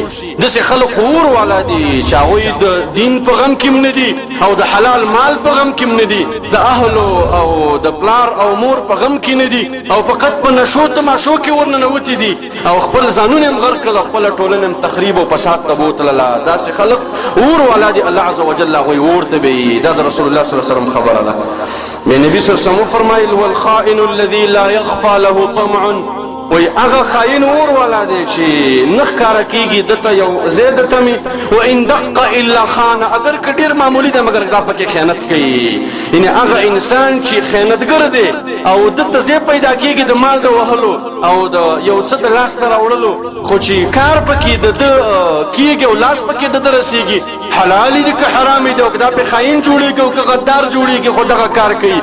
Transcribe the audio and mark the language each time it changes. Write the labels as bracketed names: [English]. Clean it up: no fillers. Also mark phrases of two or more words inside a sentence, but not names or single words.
[Pashto] داسې خلق اور والا دي چې هغوی د دین په غم کې هم نه دي او د حلال مال په غم کې هم نه دي، د اهلو او د پلار او مور په غم کې نه دي، او فقط په نشو تماشو کې ورننوتي دي او خپل ځانونه هم غرق کړل، خپله ټولنه هم تخریب او فساد ته بوتلله. داسې خلق اور والا دي، الله [Arabic] عز وجل [Pashto] هغوی اور ته وي. دا د رسول الله [Arabic] صلی الله علیه وسلم [Pashto] خبره ده. نبی [Arabic] صلی الله علیه وسلم [Pashto] وفرمایل [Arabic] والخائن الذي لا يخفى له طمع، [Pashto] وی هغه خاین اور والا دی چې نه ښکاره کېږي دته یو ځای د تمې، [Arabic] و ان دق الا خان، [Pashto] اگر که ډېر معمولي ده مګر دا پکې خیانت کوي. یعنې هغه انسان چې خیانتګر دی او دته ځای پیدا کېږي د مال د وهلو او د یو څه د لاسته راوړلو، خو چې کار پکې د ده کېږي او لاس پکې د ده رسېږي، حلالي دي که حرامي دي، او که دا پې خاین جوړېږي او که غدار جوړېږي خو دغه کار کوي.